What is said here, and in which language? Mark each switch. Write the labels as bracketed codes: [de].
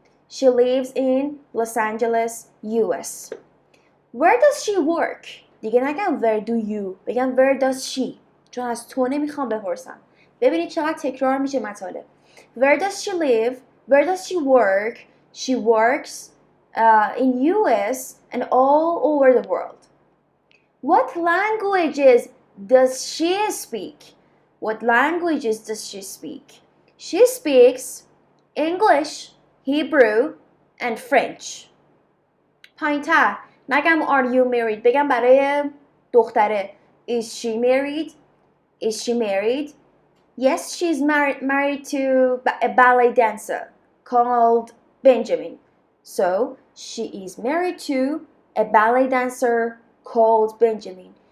[en] She lives in Los Angeles, US. Where does she work? [fa] دیگه نگم [en] where do you. بگم where does she. [fa] چون از تو نمیخوام بپرسم. ببینید چقدر تکرار میشه مطالب. [en] Where does she live? Where does she work? She works in US and all over the world. What languages does she speak? What languages does she speak? She speaks English, Hebrew, and French. [fa] پایین‌تر نگم [en] are you married. [fa] بگم برای دختره [en] Is she married? Is she married? Yes, she's married to a ballet dancer called Benjamin. So, she is married to a ballet dancer called Benjamin.